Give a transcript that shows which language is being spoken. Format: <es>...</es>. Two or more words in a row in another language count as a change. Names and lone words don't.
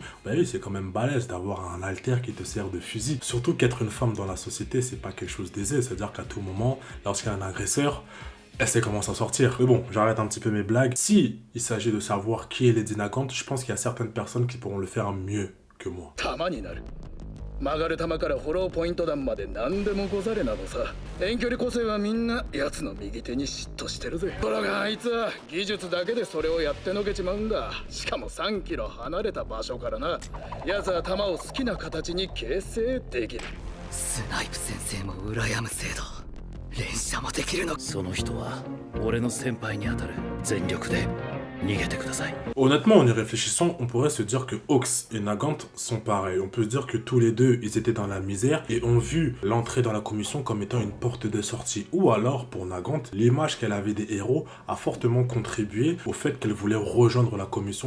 <fr>Bah oui, c'est quand même balèze d'avoir un alter qui te sert de fusil. Surtout qu'être une femme dans la société, c'est pas quelque chose d'aisé. C'est-à-dire qu'à tout moment, lorsqu'il y a un agresseur, elle sait comment s'en sortir. Mais bon, j'arrête un petit peu mes blagues. Si il s'agit de savoir qui est Lady Nagant, je pense qu'il y a certaines personnes qui pourront le faire mieux que moi.</fr> <ja>曲がる球からフォローポイント弾まで何でもござれなのさ。遠距離個性はみんな奴の右手に嫉妬してるぜ。ところがあいつは技術だけでそれをやってのけちまうんだ。しかも3キロ離れた場所からな。奴は球を好きな形に形成できる。スナイプ先生も羨む制度。連射もできるの。その人は俺の先輩に当たる。全力で逃げてください。</ja> <fr>Honnêtement, en y réfléchissant, on pourrait se dire que Hawks et Nagant sont pareils. On peut se dire que tous les deux, ils étaient dans la misère et ont vu l'entrée dans la commission comme étant une porte de sortie. Ou alors, pour Nagant, l'image qu'elle avait des héros a fortement contribué au fait qu'elle voulait rejoindre la commission.</fr>